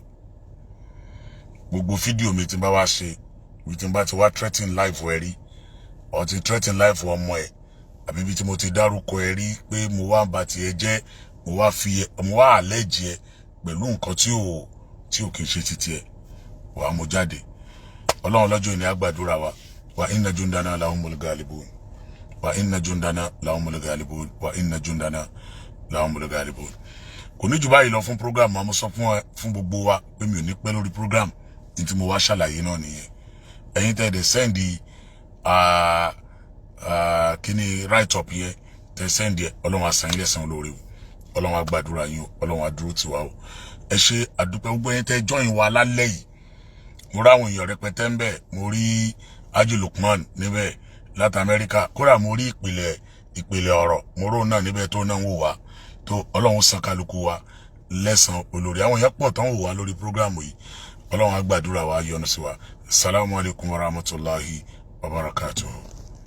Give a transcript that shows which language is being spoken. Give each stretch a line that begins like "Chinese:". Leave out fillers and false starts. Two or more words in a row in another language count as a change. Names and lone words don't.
Yoruba: Gbogbo fídíò mi tí n bá wá ṣe tí n bá ti wá
English: threatening life
Yoruba: ẹ rí or ti
English: threatening life
Yoruba: ọmọ ẹ àbí bí tí mo ti dárúkọ ẹ rí pé mo wá ń ba tiẹ̀ jẹ́, mo wá allege ẹ pẹ̀lú nǹkan tí ò kì í ṣe títí ẹ wà mo jáde. Ọlọ́run lọ́jọ́ ni a gbàdúrà wa
Arabic: إن جندنا لهم الغالبون, وإن جندنا لهم الغالبون, وإن جندنا لهم الغالبون.
Yoruba: Kò ní jù báyìí lọ fún program mo sọ fún gbogbo wa pé mi ò ní pẹ́ lórí program ní tí mo wá ṣàlàyé náà nìyẹn. Ẹ̀yin tẹ́ dẹ̀ send kíní
English: write up
Yoruba: yẹn tẹ́ send yẹ, Ọlọ́run á san yín lẹ́san olóore o, Ọlọ́run á gbàdúrà yín o, Ọlọ́run á dúró tì wá o. Ẹ ṣé àdúpẹ́ gbogbo ẹ̀yin tẹ́ join wa lálẹ́ yìí mo rí àwọn èèyàn rẹpẹtẹ ń bẹ̀, mo rí Haji Lukman níbẹ̀ láti Amẹ́ríkà, kódà mo rí ìpìlẹ̀ ọ̀rọ̀ mo rò náà níbẹ̀ tó náà ń wò wá, tó Ọlọ́run san kálukú wa lẹ́san olórí. àwọn èèyàn pọ̀ tán wò wá lórí prógrámù yìí, Ọlọ́run á gbàdúrà wa, yọ́nú sí wa.
Arabic: السلام عليكم ورحمة الله وبركاته.